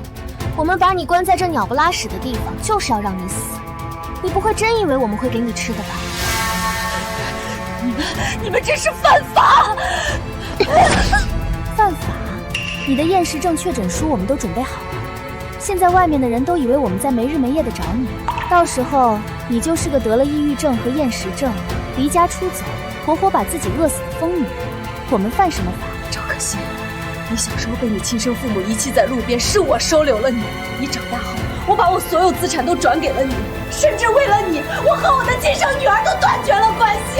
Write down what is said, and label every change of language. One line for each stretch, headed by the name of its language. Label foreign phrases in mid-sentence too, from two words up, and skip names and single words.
Chinese: 我们把你关在这鸟不拉屎的地方，就是要让你死。你不会真以为我们会给你吃的吧？你们这是犯法！犯法？你的厌食症确诊书我们都準備好了。現在外面的人都以為我們在沒日沒夜的找你，到時候你就是個得了抑鬱症和厭食症，離家出走，活活把自己餓死的瘋女人。我們犯什麼法？趙可心，你小時候被你親生父母遺棄在路邊，是我收留了你。你長大後，我把我所有資產都轉給了你，甚至為了你，我和我的親生女兒都斷絕了關係。